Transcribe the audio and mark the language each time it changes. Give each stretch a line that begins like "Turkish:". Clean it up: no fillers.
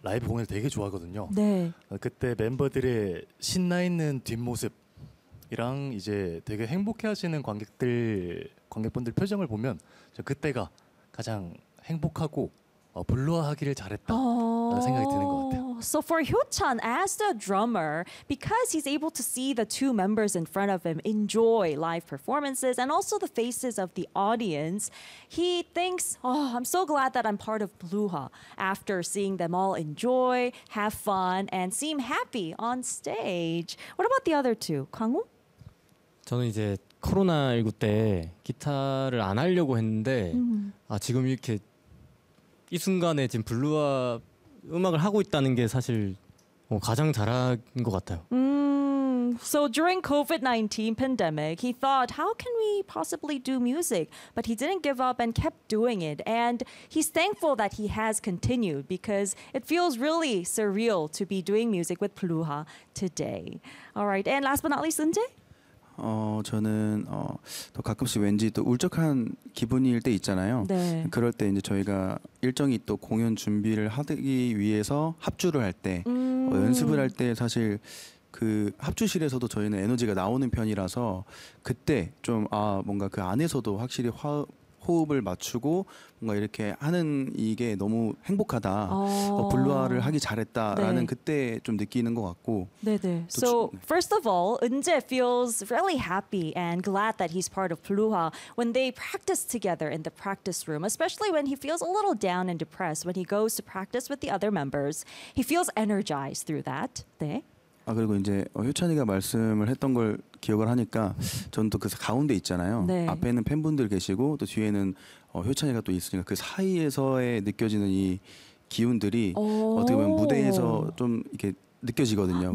Korean: 라이브 공연을 되게 좋아하거든요. 네. 그때 멤버들의 신나 있는 뒷모습이랑 이제 되게 행복해하시는 관객분들 표정을 보면 그때가 가장 행복하고 블루화하기를 잘했다라는 생각이 드는 것 같아요.
English: So for Hyo-chan, as the drummer, because he's able to see the two members in front of him enjoy live performances and also the faces of the audience, he thinks, oh, I'm so glad that I'm part of Blue화 after seeing them all enjoy, have fun, and seem happy on stage. What about the other two? 광우?
Korean: 저는 이제 코로나19 때 기타를 안 하려고 했는데 아 지금 이렇게 이 순간에 지금 블루화 음악을 하고 있다는 게 사실 가장 잘한 것 같아요.
English: So during COVID-19 pandemic, he thought, how can we possibly do music? But he didn't give up and kept doing it. And he's thankful that he has continued because it feels really surreal to be doing music with Blue화 today. All right, and last but not least, 은재?
Korean: 저는 또 가끔씩 왠지 또 울적한 기분일 때 있잖아요. 네. 그럴 때 이제 저희가 일정이 또 공연 준비를 하기 위해서 합주를 할 때, 연습을 할 때 사실 그 합주실에서도 저희는 에너지가 나오는 편이라서 그때 좀 아 뭔가 그 안에서도 확실히 호흡을 맞추고 뭔가 이렇게 하는 이게 너무 행복하다. 블루화를 하기 잘했다라는 네. 그때 좀 느끼는 것 같고. 네네.
English: So first of all, 은재 feels really happy and glad that he's part of Blue화 when they practice together in the practice room, especially when he feels a little down and depressed when he goes to practice with the other members. He feels energized through that. 네.
Korean: 아 그리고 이제 효찬이가 말씀을 했던 걸 기억을 하니까 저는 또 그 가운데 있잖아요. 네. 앞에는 팬분들 계시고 또 뒤에는 효찬이가 또 있으니까 그 사이에서의 느껴지는 이 기운들이 어떻게 보면 무대에서 좀 이렇게 느껴지거든요.